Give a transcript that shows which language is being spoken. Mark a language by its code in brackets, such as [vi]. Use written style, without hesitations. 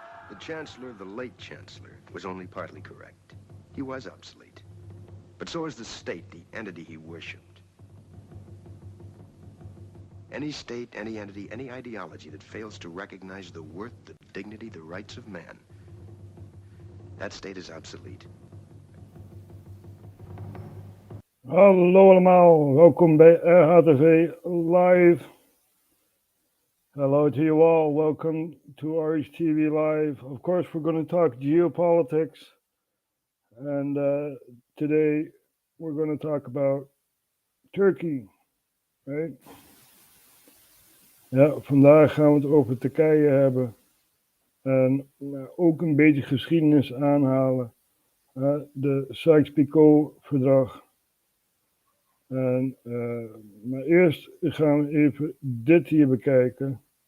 [en] The Chancellor, the late Chancellor, was only partly correct. He was obsolete. But so is the state, the entity he worshipped. Any state, any entity, any ideology that fails to recognize the worth, the dignity, the rights of man, that state is obsolete. [nl] Hallo allemaal, welkom bij RHTV Live. [en] Hello to you all, welcome to RHTVLive. Of course, we're going to talk geopolitics. And today, we're going to talk about Turkey, right? [nl] Ja, vandaag gaan we het over Turkije hebben. En ook een beetje geschiedenis aanhalen. De Sykes-Picot-verdrag. En, maar eerst gaan we even dit hier bekijken.